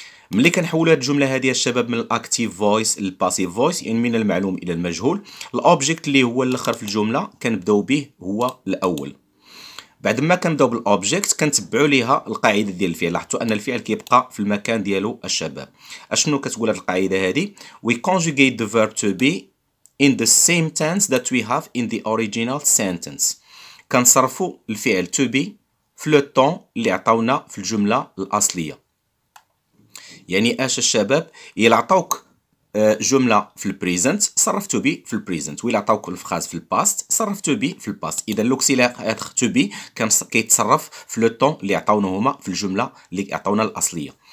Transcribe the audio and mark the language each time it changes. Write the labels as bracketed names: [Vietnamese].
[Arabic] ملي كنحولوا هذه الجمله هذه الشباب من الاكتيف فويس للباسيف فويس، يعني من المعلوم الى المجهول، الاوبجيكت اللي هو الاخر في الجمله كنبداو به هو الاول. بعد ما كنبداو بالاوبجيكت كنتبعوا ليها القاعده ديال الفعل. لاحظتوا ان الفعل كيبقى في المكان ديالو الشباب. اشنو كتقول هذه القاعده هذه؟ [English] we conjugate the verb to be in the same tense that we have in the original sentence. [Arabic] كنصرفوا الفعل to be في لو طون اللي عطاونا في الجمله الاصليه. يعني اش الشباب؟ الا عطاوك جمله في البريزنت صرف تو بي في البريزنت، وإلا عطاوك الفراز في الباست صرف تو بي في الباست. اذا لوكسيلير تو بي كيتصرف في لو طون اللي عطاونا هما في الجمله اللي عطاونا الاصليه.